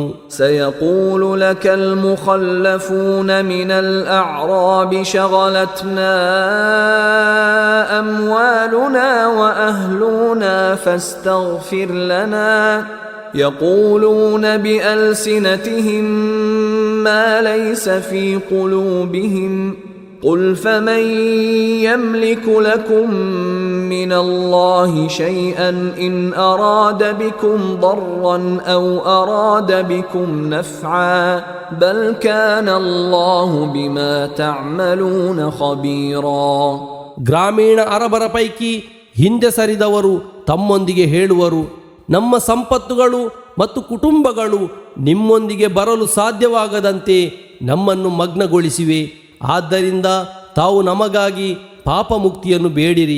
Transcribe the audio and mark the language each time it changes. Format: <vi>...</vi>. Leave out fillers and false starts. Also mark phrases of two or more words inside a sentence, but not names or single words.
<ar>سيقول لك المخلفون من الأعراب شغلتنا أموالنا وأهلونا فاستغفر لنا يقولون بألسنتهم ما ليس في قلوبهم قل فمن يملك لكم من الله شيئا إن أراد بكم ضرا أو أراد بكم نفعا بل كان الله بما تعملون خبيرا.</ar> <kn>ಗ್ರಾಮೀಣ ಅರಬರ ಪೈಕಿ ಹಿಂದೆ ಸರಿದವರು ತಮ್ಮೊಂದಿಗೆ ಹೇಳುವರು, ನಮ್ಮ ಸಂಪತ್ತುಗಳು ಮತ್ತು ಕುಟುಂಬಗಳು ನಿಮ್ಮೊಂದಿಗೆ ಬರಲು ಸಾಧ್ಯವಾಗದಂತೆ ನಮ್ಮನ್ನು ಮಗ್ನಗೊಳಿಸಿವೆ. ಆದ್ದರಿಂದ ತಾವು ನಮಗಾಗಿ ಪಾಪ ಮುಕ್ತಿಯನ್ನು ಬೇಡಿರಿ.</kn>